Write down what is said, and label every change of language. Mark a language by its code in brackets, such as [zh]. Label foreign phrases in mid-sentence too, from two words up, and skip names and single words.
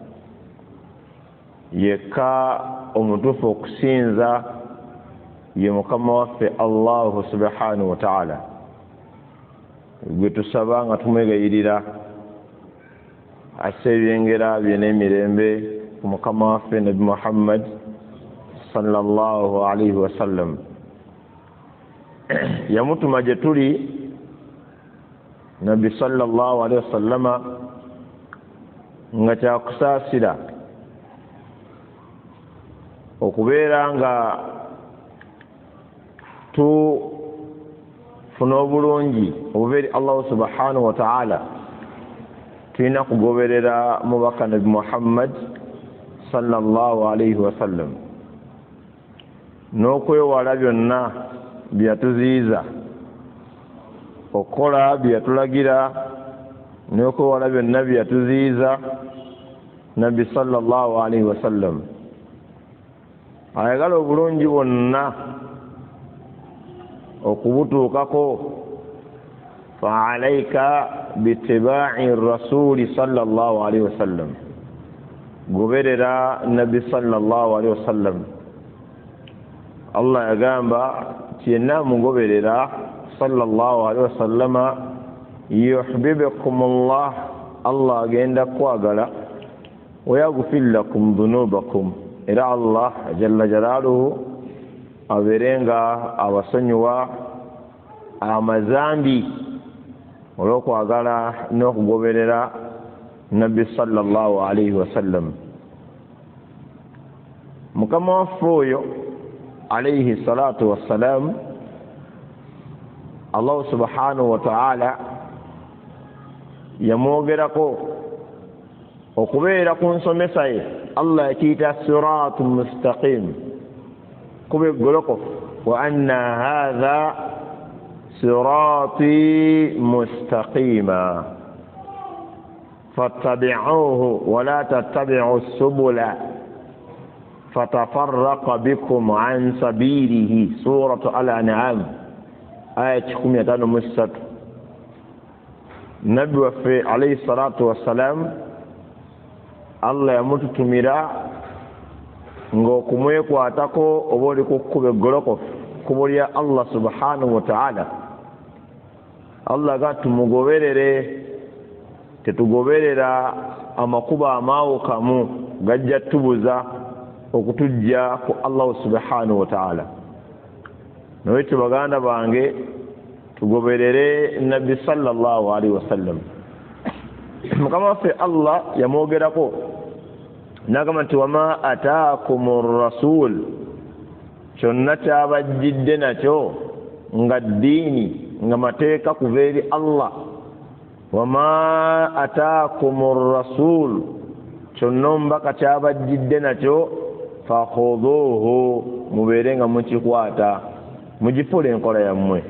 [lg] Yekka omutuufu okusinza ye mukama waffe [ar] الله سبحانه وتعالى, [lg] gwe tusaba nga tumwegayirira asse ebyengera bye n'emirembe ku mukama waffe Nabi Muhammad [ar] صلى الله عليه وسلم. [lg] Yamutuma gye tuli Nabi [ar] صلى الله عليه وسلم [lg] nga kyakusaasira okubeera nga tufuna obulungi obuva eri [ar] الله سبحانه وتعالى. [lg] Tulina kugoberera mubaka Nabi Muhammad [ar] صلى الله عليه وسلم [lg] n'okwewala byonna byatuziyiza, okukola byatulagira n'okwewala byonna byatuziyiza Nabi [ar] صلى الله عليه وسلم. [lg] Ayagala obulungi bwonna okubutuukako, [ar] فعليك باتباع الرسول صلى الله عليه وسلم. [lg] Goberera Nabi [ar] صلى الله عليه وسلم. [lg] Allah yagamba tiyenna mugoberera [ar] صلى الله عليه وسلم يحببكم الله, [lg] Allah agenda kwagala, [ar] ويغفر لكم ذنوبكم, [lg] era [ar] الله جل جلاله [lg] aberenga abasonyiwa amazambi olw'okwagala n'okugoberera Nabbi [ar] صلى الله عليه وسلم. [lg] Mukama waffe oyo [ar] عليه الصلاة والسلام, الله سبحانه وتعالى [lg] yamwogerako okubeera ku nsomesa ye. Allah yakiyita [ar] صراط مستقيم, [lg] kuba eggolokofu. [ar] وأن هذا صراطي مستقيما فاتبعوه ولا تتبعوا السبل فتفرق بكم عن سبيله. سورة الأنعام آية 13. [lg] Nabbi waffe [ar] عليه الصلاة والسلام, [lg] Allah yamututumira ng'okumwekwatako oba oli ku kkuba eggolokofu kkubo lya [ar] الله سبحانه وتعالى. [lg] Allah ga tumugoberere, tetugoberera amakubo amaawukamu gajja tubuza okutujja ku [ar] الله سبحانه وتعالى. [lg] Nawaitu baganda bange tugoberere Nabi [ar] صلى الله عليه وسلم. [lg] Mukama waffe Allah yamwogerako n'agamba nti [ar] وما آتاكم الرسول, [lg] kyonna kyabajjidde nakyo nga ddiini nga mateeka kuva eri Allah. [ar] وما آتاكم الرسول, [lg] kyonna omubaka kyabajjidde nakyo fakhuduuhu, mubeere nga mukikwata mugifula enkola yammwe.